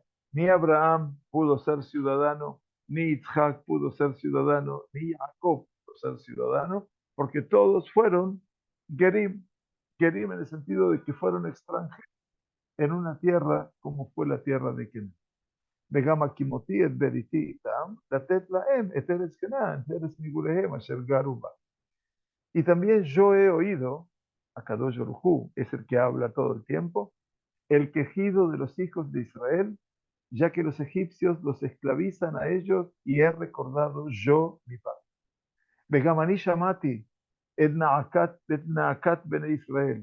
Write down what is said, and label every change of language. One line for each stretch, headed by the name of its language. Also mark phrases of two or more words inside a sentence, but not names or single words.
Spanish: Ni Abraham pudo ser ciudadano, ni Isaac pudo ser ciudadano, ni Jacob pudo ser ciudadano, porque todos fueron Gerim, Gerim en el sentido de que fueron extranjeros en una tierra como fue la tierra de Kenan.
Hebrew: וגם הקימותי את בריתי איתם, לתת להם את ארץ כנען, ארץ מגוריהם אשר גרו בה.
Spanish: Y también yo he oído, Akadosh Baruj Hu es el que habla todo el tiempo, el quejido de los hijos de Israel, ya que los egipcios los esclavizan a ellos y he recordado yo mi pacto.
Hebrew: וגם אני שמעתי את נאקת בני ישראל.